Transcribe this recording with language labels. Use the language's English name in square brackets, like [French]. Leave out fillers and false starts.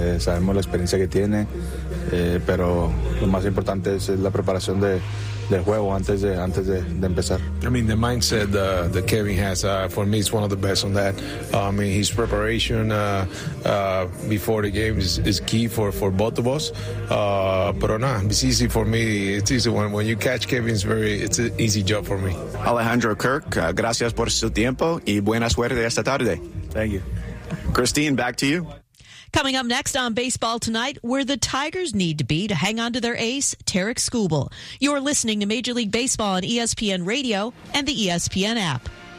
[Spanish] Sabemos la experiencia que tiene, pero lo más importante es la preparación del juego antes de empezar. [English] I mean, the mindset that Kevin has, for me, is one of the best on that. I mean, his preparation before the game is key for both of us. It's easy for me. It's easy when you catch Kevin, it's an easy job for me. [Spanish] Alejandro Kirk, gracias por su tiempo y buena suerte esta tarde. [English] Thank you. Christine, back to you. Coming up next on Baseball Tonight, where the Tigers need to be to hang on to their ace, Tarek Skubal. You're listening to Major League Baseball on ESPN Radio and the ESPN app.